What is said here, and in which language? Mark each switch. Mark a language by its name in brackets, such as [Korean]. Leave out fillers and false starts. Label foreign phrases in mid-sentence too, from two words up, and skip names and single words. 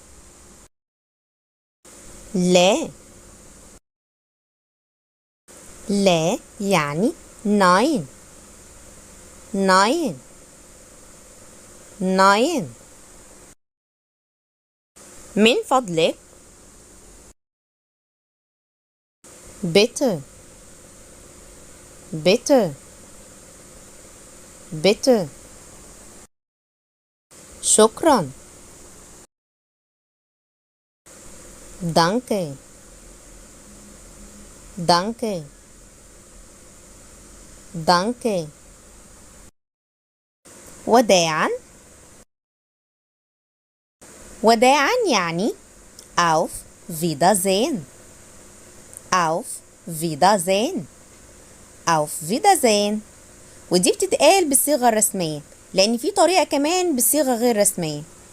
[Arabic] لا يعني [German] nein nein nein. [Arabic] من فضلك [German] bitte bitte bitte. شكرا danke danke danke. [Arabic] وداعا. وداعا يعني [German] auf Wiedersehen. auf Wiedersehen. auf Wiedersehen. [Arabic] ودي بتتقال بالصيغة الرسمية، لأن في طريقة كمان بالصيغة غير رسمية.